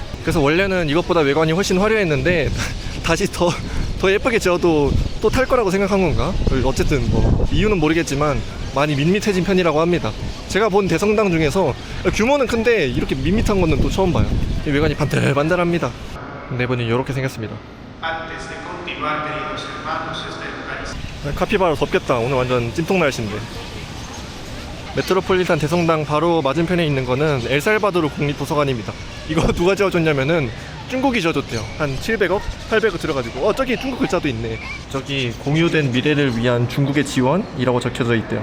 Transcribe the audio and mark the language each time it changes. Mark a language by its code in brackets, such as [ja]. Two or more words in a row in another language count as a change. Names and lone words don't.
[ko] 그래서 원래는 이것보다 외관이 훨씬 화려했는데 다시 더 예쁘게 지어도 또 탈 거라고 생각한 건가? 어쨌든 뭐 이유는 모르겠지만 많이 밋밋해진 편이라고 합니다. 제가 본 대성당 중에서 규모는 큰데 이렇게 밋밋한 거는 또 처음 봐요. 외관이 반들반들합니다. 내부는 이렇게 생겼습니다. [es] Antes de continuar, queridos hermanos, esta Eucaristía. [ko] 카피바라 덥겠다. 오늘 완전 찜통 날씨인데. 메트로폴리탄 대성당 바로 맞은편에 있는 거는 엘살바도르 국립도서관입니다. 이거 누가 지어줬냐면은 중국이 지어줬대요. 한 700억? 800억 들어가지고 저기 중국 글자도 있네. 저기 공유된 미래를 위한 중국의 지원이라고 적혀져 있대요.